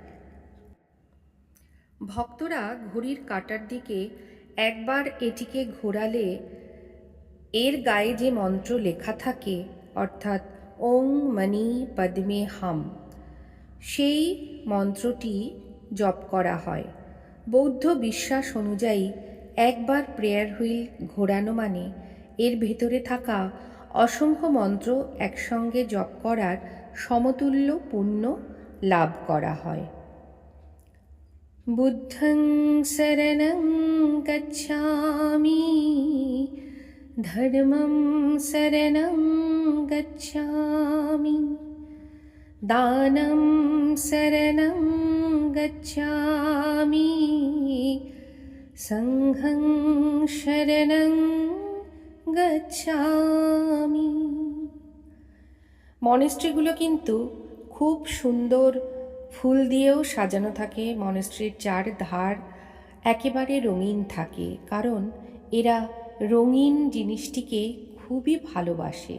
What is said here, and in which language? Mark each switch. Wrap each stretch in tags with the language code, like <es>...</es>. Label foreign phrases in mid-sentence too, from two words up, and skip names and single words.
<bn>ভক্তরা ঘড়ির কাঁটার দিকে একবার এটিকে ঘোরালে এর গায়ে যে মন্ত্র লেখা থাকে, অর্থাৎ</bn> <sa>ওং মণি পদ্মে হাম,</sa> <bn>সেই মন্ত্রটি জপ করা হয়। বৌদ্ধ বিশ্বাস অনুযায়ী একবার</bn> <en>prayer wheel</en> <bn>ঘোরানো মানে এর ভেতরে থাকা অসংখ্য মন্ত্র একসঙ্গে জপ করার সমতুল্য পুণ্য লাভ করা হয়।</bn> <pi>বুদ্ধং শরণং গচ্ছামি, ধর্মং শরণং গচ্ছামি, দানং শরণং গচ্ছামি, সংঘং শরণং গচ্ছামি।</pi> <bn>মনেস্ট্রিগুলো কিন্তু খুব সুন্দর ফুল দিয়েও সাজানো থাকে। মনেস্ট্রির চারধার একেবারে রঙিন থাকে, কারণ এরা রঙিন জিনিসটিকে খুবই ভালোবাসে।</bn>